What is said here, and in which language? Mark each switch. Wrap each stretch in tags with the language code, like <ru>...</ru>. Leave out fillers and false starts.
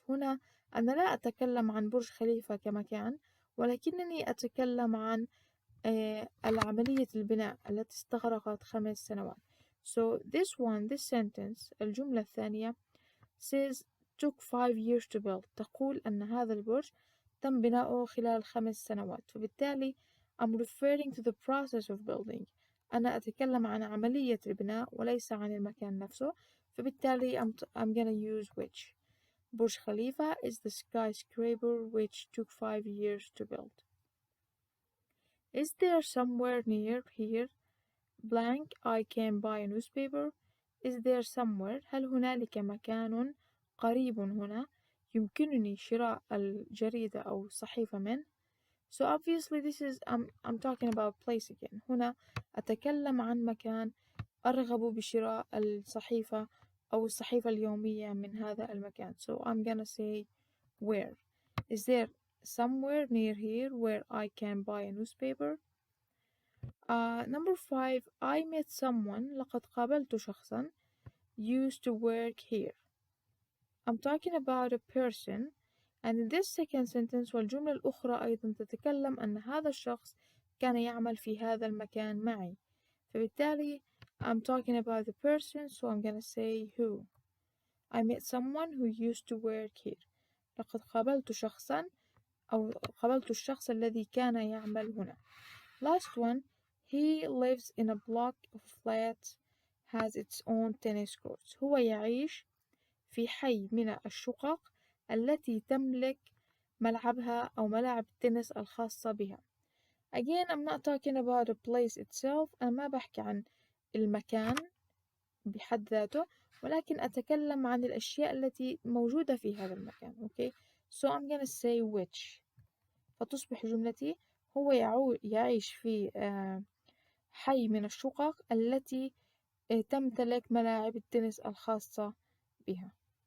<ar>هنا أنا لا أتكلم عن برج خليفة كمكان، ولكنني أتكلم عن العملية البناء التي استغرقت 5 سنوات.</ar> <en>So this sentence</en> <ar>الجملة الثانية</ar> <en>says took 5 years to build.</en> <ar>تقول أن هذا البرج تم بناؤه خلال 5 سنوات، فبالتالي</ar> <en>I'm referring to the process of building.</en> <ar>أنا أتكلم عن عملية البناء وليس عن المكان نفسه، فبالتالي</ar> <en>I'm gonna use which. برج خليفة is the skyscraper which took 5 years to build. Is there somewhere near here blank I can buy a newspaper? Is there somewhere</en> <ar>هل هنالك مكان قريب هنا يمكنني شراء الجريدة أو الصحيفة منه؟</ar> <en>So obviously this is I'm talking about place again.</en> <ar>هنا أتكلم عن مكان أرغب بشراء الصحيفة أو الصحيفة اليومية من هذا المكان.</ar> <en>So I'm gonna say where. Is there somewhere near here where I can buy a newspaper? Number 5, I met someone.</en> <ar>لقد قابلت شخصا</ar> <en>used to work here. I'm talking about a person. And in this second sentence</en> <ar>والجملة الأخرى أيضا تتكلم أن هذا الشخص كان يعمل في هذا المكان معي، فبالتالي</ar> <en>I'm talking about the person, so I'm gonna say who. I met someone who used to work here.</en> <ar>لقد قابلت شخصا أو قابلت الشخص الذي كان يعمل هنا.</ar> <en>Last one, he lives in a block of flats has its own tennis courts.</en> <ar>هو يعيش في حي من الشقق التي تملك ملعبها أو ملاعب التنس الخاصة بها.</ar> <en>Again, I'm not talking about a place itself.</en> <ar>أنا ما بحكي عن المكان بحد ذاته، ولكن أتكلم عن الأشياء التي موجودة في هذا المكان.</ar> <en>Okay? So I'm gonna say which.</en> <ar>فتصبح جملتي هو يعيش في حي من الشقق التي تمتلك ملاعب التنس الخاصة بها.</ar>